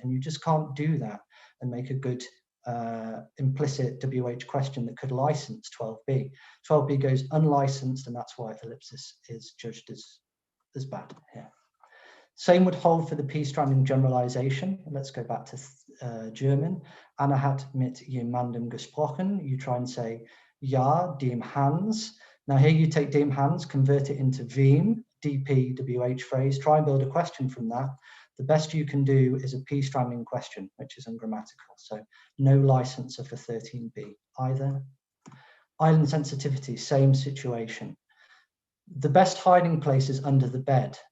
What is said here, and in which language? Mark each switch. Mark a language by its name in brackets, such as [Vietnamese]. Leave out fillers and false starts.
[English] And you just can't do that and make a good implicit WH question that could license 12b. 12b goes unlicensed, and that's why ellipsis is judged as bad here. Same would hold for the P-stranding generalization. Let's go back to German. [German] Anna hat mit jemandem gesprochen. [English] You try and say, [German] ja, dem Hans. [English] Now here you take [German] dem Hans, [English] convert it into wem, DP, WH phrase, try and build a question from that. The best you can do is a P-stranding question, which is ungrammatical. So no license for 13b either. Island sensitivity, same situation. The best hiding place is under the bed.